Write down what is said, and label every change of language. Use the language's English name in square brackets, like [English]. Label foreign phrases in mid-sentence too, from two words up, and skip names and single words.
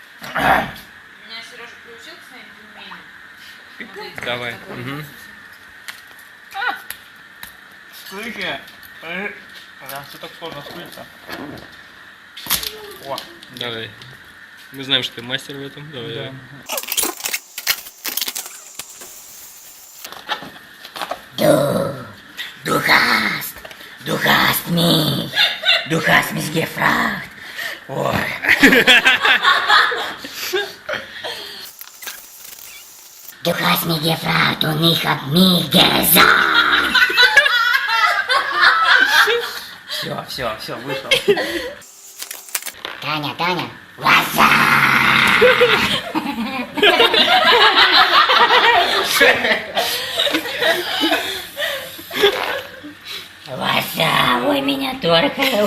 [Russian] Меня Сережа приучил к своим пельменям. Вот Давай. такой Угу. Слышите? Все так сложно скрыться. О, Давай. Мы знаем, что ты мастер в этом. Давай. да. [German] Du, du hast mich gefragt. [Russian] Ой. [German] Du hast mich gefragt und ich hab mich gesagt. [Russian] Все, вышел. Таня, Вася! Вася, ой, меня только.